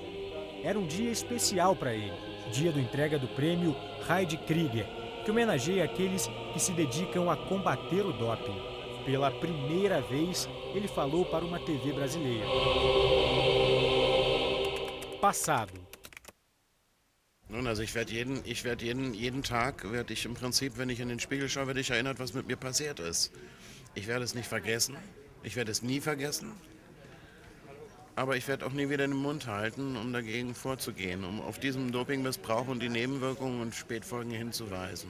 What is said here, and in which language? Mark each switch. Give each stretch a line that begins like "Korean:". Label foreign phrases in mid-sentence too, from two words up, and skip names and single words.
Portuguese: Era um dia especial para ele, dia da entrega do prêmio Heidi Krieger, que homenageia aqueles que se dedicam a combater o doping. Pela primeira vez, ele falou para uma TV brasileira. Passado.
German: Nun, also ich werde jeden Tag, werde ich im Prinzip, wenn ich in den Spiegel schaue, werde ich erinnert, was mit mir passiert ist. Ich werde es nicht vergessen, ich werde es nie vergessen, aber ich werde auch nie wieder den Mund halten, um dagegen vorzugehen, um auf diesen Dopingmissbrauch und die Nebenwirkungen und Spätfolgen hinzuweisen.